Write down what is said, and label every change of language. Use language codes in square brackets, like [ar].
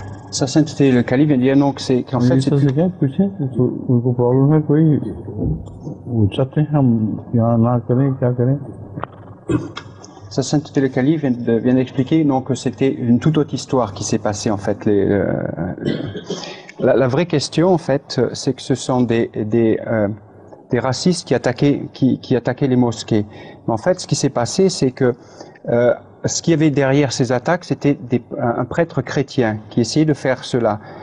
[fr] Sa sainteté, le calife vient de dire donc qu'en fait c'est [hi] उनको problem है कोई वो चाहते हैं हम यहाँ ना करें क्या करें. [fr] Sa sainteté le calife vient d'expliquer donc que c'était une toute autre histoire qui s'est passée en fait. La vraie question en fait, c'est que ce sont des racistes qui attaquaient les mosquées. Mais en fait, ce qui s'est passé, c'est que ce qu'il y avait derrière ces attaques, c'était un prêtre chrétien qui essayait de faire cela.